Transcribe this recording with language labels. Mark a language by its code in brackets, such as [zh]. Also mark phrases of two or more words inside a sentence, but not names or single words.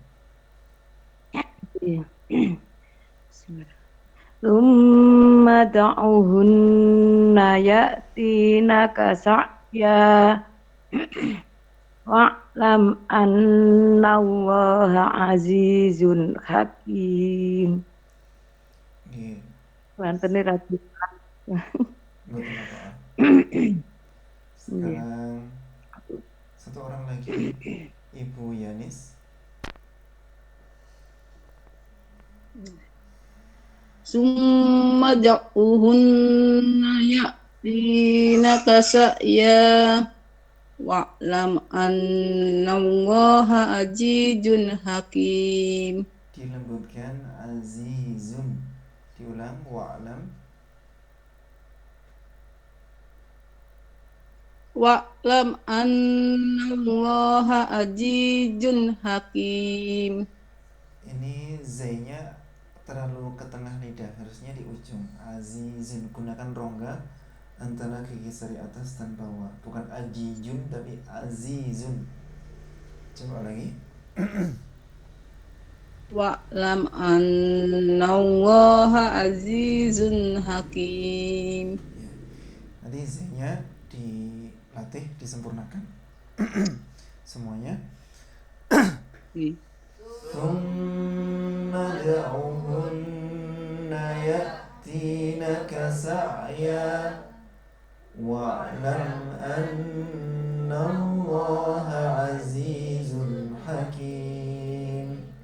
[ar] ثم ادعهن يأتينك سعيا. واعلم أن الله عزيز حكيم. [jv] Nggih. Wonten ragu. [id] Betul apa? Sekarang satu orang lagi, Ibu Yanis. [ar] ثم ادعهن يأتينك سعيا واعلم أن الله عزيز حكيم. [id] Dilembutkan azizun. Diulang wa'lam. [ar] واعلم أن الله عزيز حكيم. [id] Ini Z-nya terlalu ke tengah lidah, harusnya di ujung. Azizun, gunakan rongga antara gigi sari atas dan bawah. Bukan ajijun tapi azizun. Coba lagi. [ar] واعلم أن الله عزيز حكيم. [id] Ya. Nanti Z-nya dilatih, disempurnakan. Semuanya. [ar] ثم ادعهن يأتينك سعيا واعلم أن الله عزيز حكيم.